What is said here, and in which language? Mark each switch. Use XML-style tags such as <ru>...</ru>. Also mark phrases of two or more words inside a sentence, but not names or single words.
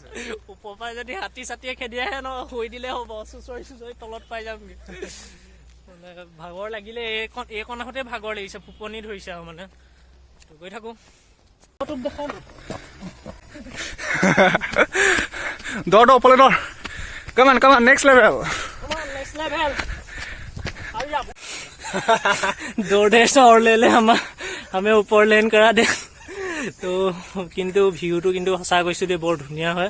<as>ওপৰৰ পৰা যদি হাতী চাতিয়ে খেদি আহে ন শুই দিলে হ'ব, চুচৰি তলত পাই যামগৈ। মানে ভাগৰ লাগিলে এইকণ আহোঁতে ভাগৰ লাগিছে, ফুপনি ধৰিছে আৰু মানে। তো গৈ থাকোঁ। দেখাম দৌৰ ওপৰলে দৌৰ।</as> <en>Come on, next level.</en> <hi>दौड़े से और ले ले हमें ऊपर लेन करा दे। तो किन्तु</hi> <as>ভিউটো কিন্তু সঁচা কৈছো দে বৰ ধুনীয়া হয়।</as>